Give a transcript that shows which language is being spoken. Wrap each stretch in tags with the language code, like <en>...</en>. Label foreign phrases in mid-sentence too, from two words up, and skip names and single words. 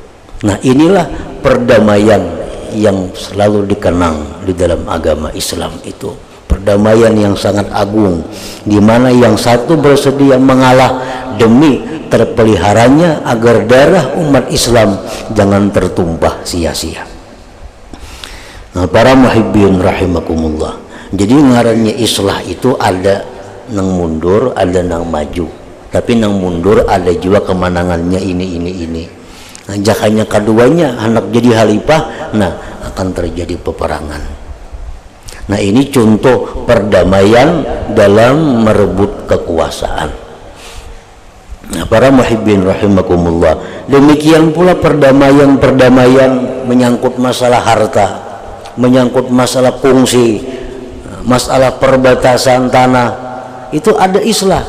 <id>Nah, inilah perdamaian yang selalu dikenang di dalam agama Islam itu. Perdamaian yang sangat agung, di mana yang satu bersedia mengalah demi terpeliharanya agar darah umat Islam jangan tertumpah sia-sia. Nah, para</id> <ar>muhibbin rahimakumullah.</ar> <bjn>Jadi ngarannya islah itu ada nang mundur, ada nang maju. Tapi nang mundur ada juga kemenangannya ini. Nah, jakanya keduanya anak jadi khalifah, nah akan terjadi peperangan.</bjn> <id>Nah, ini contoh perdamaian dalam merebut kekuasaan. Nah, para</id> <ar>muhibbin rahimakumullah,</ar> <id>demikian pula perdamaian menyangkut masalah harta, menyangkut masalah fungsi, masalah perbatasan tanah, itu ada islah.</id>